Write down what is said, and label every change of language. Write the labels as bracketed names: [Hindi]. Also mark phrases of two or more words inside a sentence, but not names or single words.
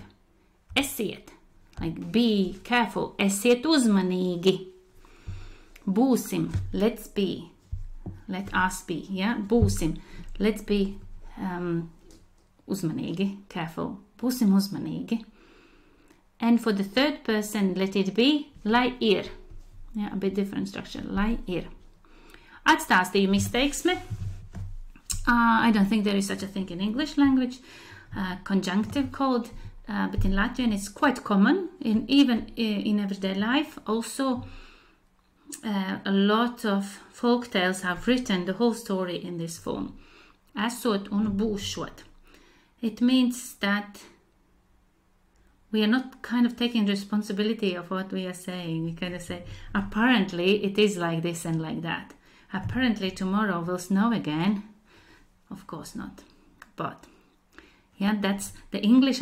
[English] Esiet, like be careful. [Latvian] Esiet uzmanīgi. Būsim, [English] let's be. Let us be, yeah? Būsim, let's be uzmanīgi, careful. [Latvian] Būsim uzmanīgi. [English] And for the third person, let it be, [Latvian] lai ir. [English] Yeah, a bit different structure, [Latvian] lai ir. Atstāstījuma izteiksme. [English] I don't think there is such a thing in English language. conjunctive called, but in Latvian it's quite common, even in everyday life. Also, a lot of folk tales have written the whole story in this form. [Latvian] Esot un būšot. [English] It means that we are not kind of taking responsibility of what we are saying. We kind of say, apparently it is like this and like that. Apparently tomorrow will snow again. Of course not. But yeah, that's the English.